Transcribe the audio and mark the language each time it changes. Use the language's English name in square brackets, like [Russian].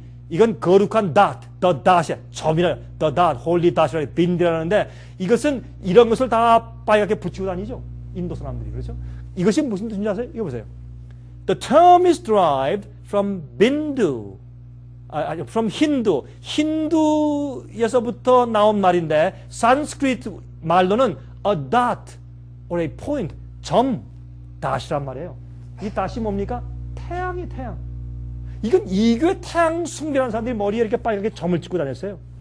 [Korean] 이건 거룩한 the dot이야. 점이라, the dot, holy dot이라 빈디라는데, 이것은 이런 것을 다 빨갛게 붙이고 다니죠. 인도 사람들이. 그렇죠? 이것이 무슨 뜻인지 아세요? 이거 보세요. [English] The term is derived from Bindu. from Hindu. [Korean] 힌두에서부터 나온 말인데, 산스크리트 말로는 [English] a dot or a point, [Korean] 점, dot이란 말이에요. 이 dot이 뭡니까? 태양이 태양. 이건 이교의 태양 숭배하는 사람들이 머리에 이렇게 빨갛게 점을 찍고 다녔어요.